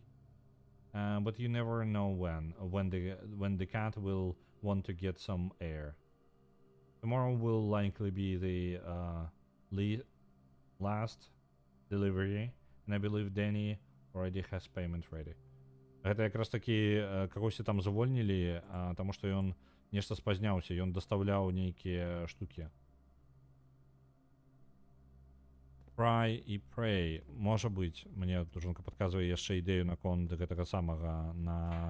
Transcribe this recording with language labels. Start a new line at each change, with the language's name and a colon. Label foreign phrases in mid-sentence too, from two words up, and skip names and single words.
English: But you never know when the cat will want to get some air. Tomorrow will likely be the last delivery, and I believe Danny already has payment ready.
Belarusian: Гэта якраз такі кагосьці там звольнілі, таму што ён нешта спазняўся, ён дастаўляў нейкія штукі. Fry і Pray. Можа быць, мне жонка падказвае яшчэ ідэю наконт гэтага самага на...